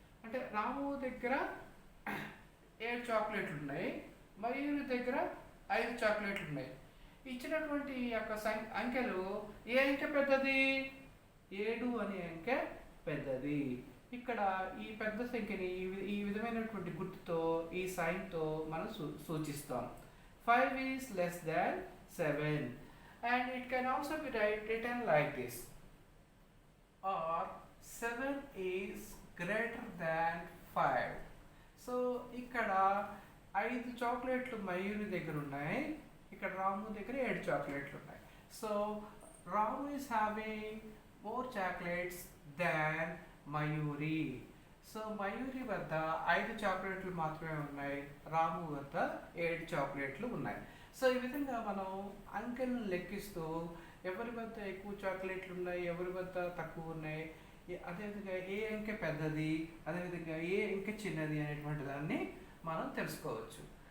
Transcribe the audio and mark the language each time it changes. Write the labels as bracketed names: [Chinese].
[Telugu] అంటే రాము దగ్గర 7 చాక్లెట్లు ఉన్నాయి, మయూరి దగ్గర 5 చాక్లెట్లు ఉన్నాయి. ఇచ్చినటువంటి యొక్క అంకెలు ఏ అంకె పెద్దది? 7 అనే అంకె పెద్దది. ఇక్కడ ఈ పెద్ద సంఖ్యని ఈ విధమైనటువంటి గుర్తుతో, ఈ సైన్తో మనం సూచిస్తాం. [English] 5 is less than 7 and it can also be written like this, or 7 is greater than 5. [Telugu] So ఇక్కడ 5 చాక్లెట్లు మయూరి దగ్గర ఉన్నాయి, ఇక్కడ రాము దగ్గర 7 చాక్లెట్లు ఉన్నాయి. [English] So Ramu is having more chocolates than Mayuri. [Telugu] So Mayuri వద్ద 5 చాక్లెట్లు మాత్రమే ఉన్నాయి, రాము వద్ద 7 చాక్లెట్లు ఉన్నాయి. సో ఈ విధంగా మనం అంకెలను లెక్కిస్తూ ఎవరి వద్ద ఎక్కువ చాక్లెట్లు ఉన్నాయి, ఎవరి వద్ద తక్కువ ఉన్నాయి, అదేవిధంగా ఏ అంకె పెద్దది, అదేవిధంగా ఏ అంకె చిన్నది అనేటువంటి దాన్ని మనం తెలుసుకోవచ్చు.